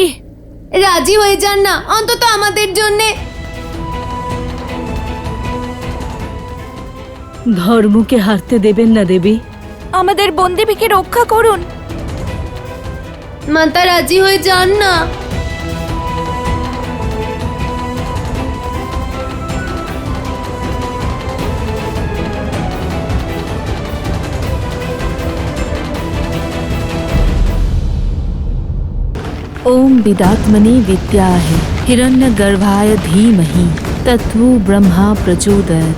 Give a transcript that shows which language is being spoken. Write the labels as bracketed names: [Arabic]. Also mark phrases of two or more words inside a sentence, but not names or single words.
[Bangla] রাজি হয়ে যান না অন্তত আমাদের জন্যে। ধর্মকে হারতে দেবেন না দেবী। আমাদের বনদেবীকে রক্ষা করুন। মাতা রাজি হয়ে যান না। [Sanskrit] ओम विदात्मने विद्याहे हिरण्यगर्भाय धीमहि तत्तु ब्रह्मा प्रचोदयात्।